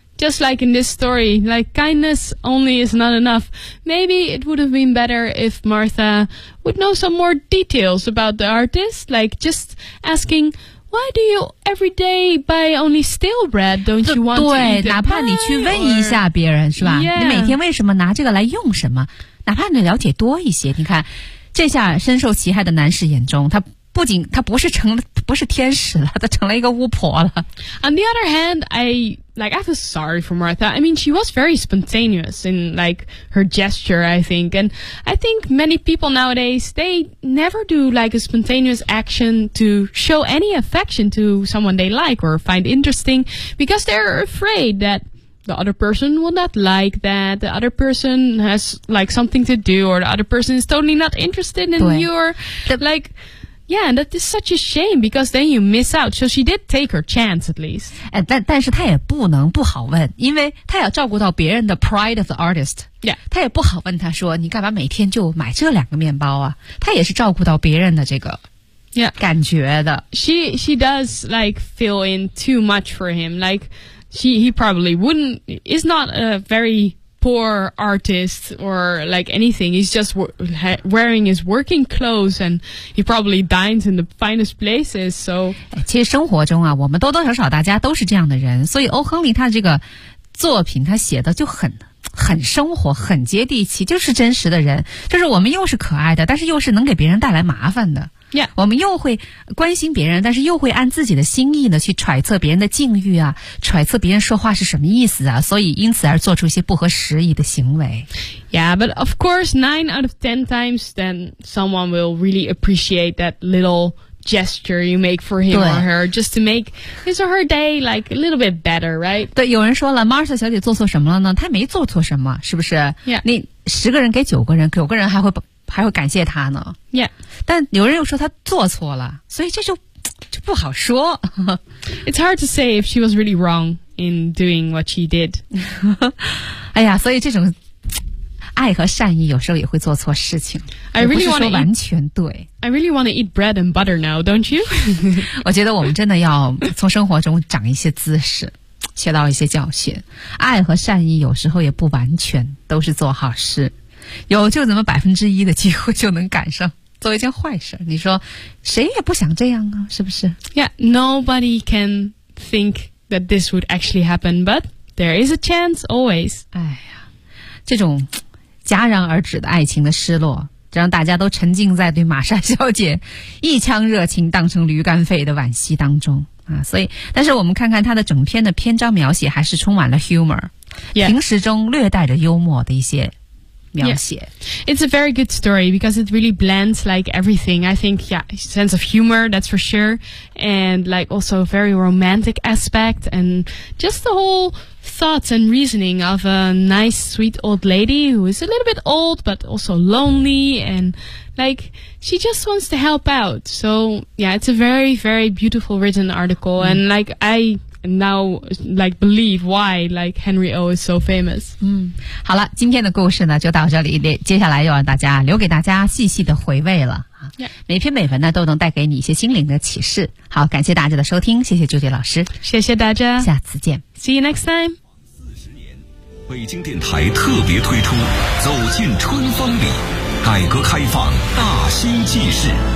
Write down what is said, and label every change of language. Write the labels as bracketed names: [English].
[English] Just like in this story, like kindness only is not enough. Maybe it would have been better if Martha would know some more details about the artist, like just asking, why do you every day buy only stale bread? Don't you want to eat it? [Chinese] 对，哪怕你去问一下别人，是吧？ [English] Yeah. [Chinese] 你每天为什么拿这个来用什么？哪怕你了解多一些，你看，这下深受其害的男士眼中，他。不仅他不是成了不是天使了他成了一个巫婆了。 [English] On the other hand, I feel sorry for Martha. I mean, she was very spontaneous in like her gesture, I think. And I think many people nowadays, they never do like a spontaneous action to show any affection to someone they like or find interesting because they're afraid that the other person will not like that, the other person has like something to do or the other person is totally not interested in your, like... Yeah, that is such a shame because then you miss out. So she did take her chance at least. [Chinese] 但是她也不能不好问，因为她要照顾到别人的 [English] pride of the artist. Yeah, [Chinese] 她也不好问她说你干嘛每天就买这两个面包啊？她也是照顾到别人的这个 [English] yeah [Chinese] 感觉的。 [English] She does like fill in too much for him. Like he probably wouldn't is not a very poor artist or like anything. He's just wearing his working clothes and he probably dines in the finest places. So, [Chinese] 其实生活中啊，我们多多少少大家都是这样的人。所以欧亨利他这个作品，他写的就很很生活，很接地气，就是真实的人，就是我们又是可爱的，但是又是能给别人带来麻烦的。 [English] Yeah. [Chinese] 我们又会关心别人，但是又会按自己的心意呢去揣测别人的境遇啊，揣测别人说话是什么意思啊，所以因此而做出一些不合时宜的行为。 [English] Yeah, but of course, 9 out of 10 times, then someone will really appreciate that little gesture you make for him or her, just to make his or her day like a little bit better, right? [Chinese] 对，有人说了 ，Martha 小姐做错什么了呢？她没做错什么，是不是 [English] ？Yeah. [Chinese] 你十个人给九个人，九个人还会感谢他呢。 [English] Yeah. [Chinese] 但有人又说他做错了，所以这就不好说。 [English] It's hard to say if she was really wrong in doing what she did. [Chinese] 哎呀，所以这种爱和善意有时候也会做错事情。 [English] I really want to [Chinese] 完全对。 [English] I really want to eat bread and butter now, don't you? [Chinese] 我觉得我们真的要从生活中长一些姿势，学到一些教训。爱和善意有时候也不完全都是做好事。有就怎么1%的机会就能赶上做一件坏事，你说谁也不想这样啊，是不是 [English] ？Yeah, nobody can think that this would actually happen, but there is a chance always. [Chinese] 哎呀，这种戛然而止的爱情的失落，让大家都沉浸在对玛莎小姐一腔热情当成驴肝肺的惋惜当中啊。所以，但是我们看看她的整篇的篇章描写，还是充满了 humor，、 [English] yeah. [Chinese] 平时中略带着幽默的一些。 [English] Yeah. It's a very good story because it really blends like everything. I think, yeah, sense of humor, that's for sure. And like also very romantic aspect and just the whole thoughts and reasoning of a nice, sweet old lady who is a little bit old, but also lonely. And like, she just wants to help out. So yeah, it's a very, very beautiful written article. And like, I... Now, like, believe why, like, Henry O is so famous. [Chinese] 好了，今天的故事呢就到这里，接下来又让大家留给大家细细的回味了、 [English] yeah. [Chinese] 每篇美文呢都能带给你一些心灵的启示。好，感谢大家的收听，谢谢朱迪老师，谢谢大家，下次见 [English] ，See you next time。 [Chinese] 北京电台特别推出《走进春风里》，改革开放大新纪事。